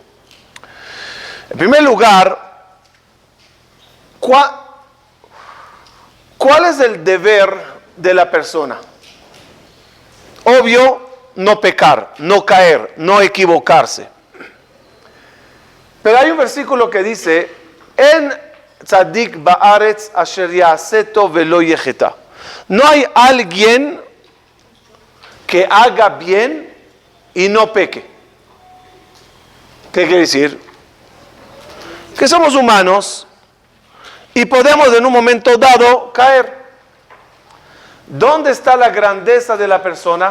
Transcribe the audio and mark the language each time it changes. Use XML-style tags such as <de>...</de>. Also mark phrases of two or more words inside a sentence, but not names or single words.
<es>En primer lugar, ¿cuál es el deber de la persona? Obvio, no pecar, no caer, no equivocarse. Pero hay un versículo que dice,</es> <he>אין צדיק בארץ אשר יעשה טוב ולא יחטא.</he> <es>No hay alguien que haga bien y no peque. ¿Qué quiere decir? Que somos humanos y podemos en un momento dado caer. ¿Dónde está la grandeza de la persona?</es>